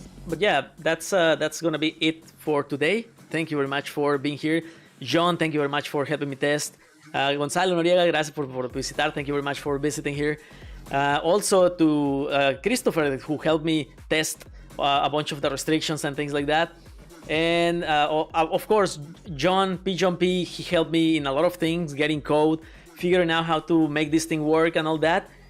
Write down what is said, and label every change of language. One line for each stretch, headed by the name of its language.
English: But yeah, that's gonna be it for today. Thank you very much for being here. John, thank you very much for helping me test.
Spanish: Gonzalo Noriega, gracias por visitar.
English: Thank you very much for visiting here. Also to Christopher, who helped me test a bunch of the restrictions and things like that. And of course, John P, he helped me in a lot of things, getting code, figuring out how to make this thing work and all that.